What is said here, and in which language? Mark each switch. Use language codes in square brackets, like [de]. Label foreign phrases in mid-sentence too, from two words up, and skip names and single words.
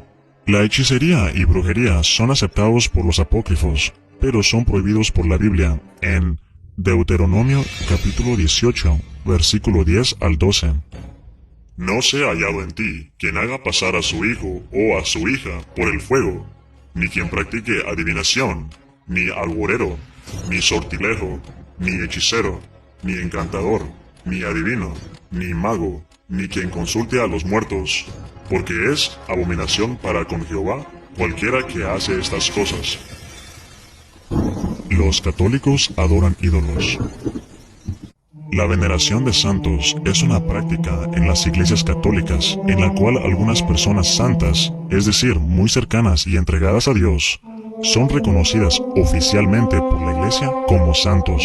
[es] La hechicería y brujería son aceptados por los apócrifos, pero son prohibidos por la Biblia, en Deuteronomio capítulo 18, versículo 10 al 12. No sea hallado en ti quien haga pasar a su hijo o a su hija por el fuego, ni quien practique adivinación, ni alborero, ni sortilejo, ni hechicero, ni encantador, ni adivino, ni mago, ni quien consulte a los muertos, porque es abominación para con Jehová cualquiera que hace estas cosas. Los católicos adoran ídolos. La veneración de santos es una práctica en las iglesias católicas en la cual algunas personas santas, es decir, muy cercanas y entregadas a Dios, son reconocidas oficialmente por la iglesia como santos.